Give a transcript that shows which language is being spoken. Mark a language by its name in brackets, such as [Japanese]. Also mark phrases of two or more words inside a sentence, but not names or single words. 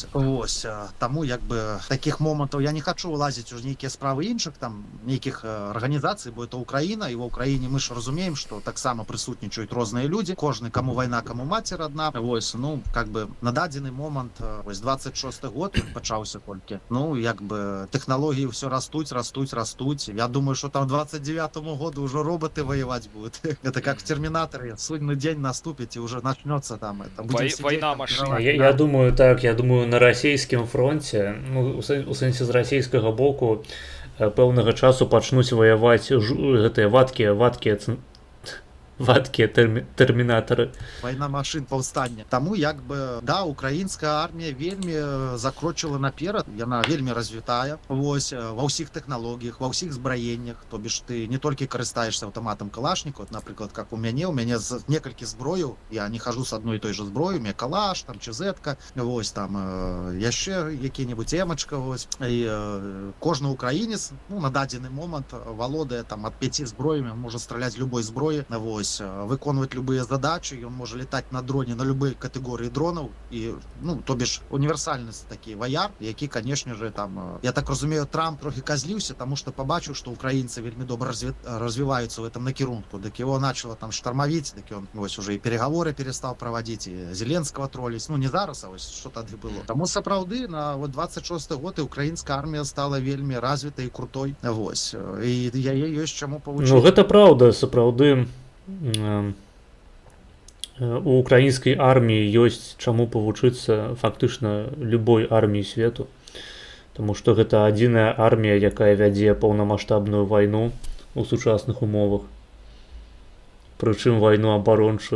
[Belarusian] Вось, таму як бы таких момантаў я не хачу лазіць у нейкія справы іншых, там нейкіх арганізацый, бо это Украіна, і ва Украіне мы ж разумеем, што таксама прысутнічаюць розныя людзі, кожны каму вайна, каму маці родна. Вось, ну, как бы на дадзены момант, вось 26-й год пачаўся толькі. Ну, як бы тэхналогіі ўсё растуць. [Russian] Я думаю, что там 29-му году уже роботы воевать будут. Это как в Терминаторе. Судный день наступит и уже начнется там. Война машин. [Belarusian] Я думаю, так, на расійскім фронте, ну, у сэнсе з расійскага боку, пэўнага часу пачнуць ваяваць гэтыя вадкія вадкія тэрмінатары. Вайна машин паўстання. Таму як бы да, украінская армія вельмі закрочыла наперад, яна вельмі развітая. Вось ва ўсіх тэхналогіях, ва ўсіх збраеннях, [Russian] то бишь [Belarusian] ты не толькі карыстаешься аўтаматам Калашнікова, напрыклад, как у мяне з некалькі зброяў, [Russian] я не хожу с одной и той же зброей, у меня калаш, [Belarusian] там ЧЗ-ка, вось там яшчэ які-небудзь эмачка, вось. І кожны украінец, ну, на дадзены момант валодае там ад 5 зброями, можа страляць любой зброі, вось, выконваць любыя задачы, ён можа летаць на дроне на любой катэгорыі дронаў, і, ну, [Russian] то бишь [Belarusian] універсальны такі ваяр, які, [Russian] конечно же, [Belarusian] там, я так разумею, Трамп трохи казліўся, [Russian] тому что побачыў, что [Belarusian] украінцы вельмі добра развіваюцца [Russian] в этом накірунку, так его начало там штормовить, так он вось уже и переговоры перестал проводить, и Зеленского троллить, [Belarusian] ну не зараз, [Russian] а вось что тады было. [Belarusian] Тому сапраўды [Russian] на вот 26 год и украинская армия стала вельмі развитой и крутой, вось, и [Belarusian] яе ёсць чаму павучыць. Ну гэта праўда, сапраўды у украінскай арміі ёсць чаму павучыцца фактычна любой арміі свету, тому што гэта адзіная армія, якая вядзе паўнамаштабную вайну у сучасных умовах, прычым вайну абарончую.